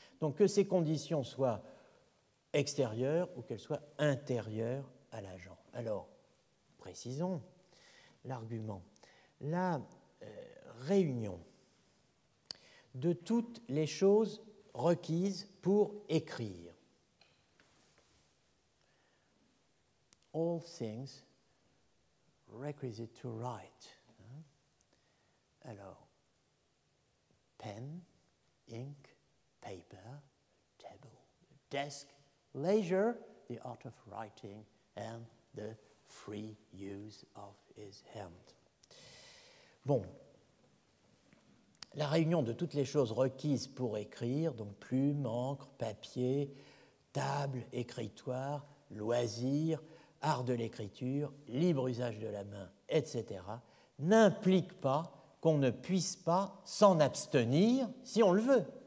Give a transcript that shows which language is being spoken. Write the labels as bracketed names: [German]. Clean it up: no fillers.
[French] Donc, que ces conditions soient extérieures ou qu'elles soient intérieures à l'agent. Alors, précisons l'argument. La réunion de toutes les choses requises pour écrire. [English] All things requisite to write. Alors, pen, ink, paper, table, desk, leisure, the art of writing, and the free use of his hand. [French] Bon. La réunion de toutes les choses requises pour écrire, donc plume, encre, papier, table, écritoire, loisir, art de l'écriture, libre usage de la main, etc., n'implique pas qu'on ne puisse pas s'en abstenir si on le veut.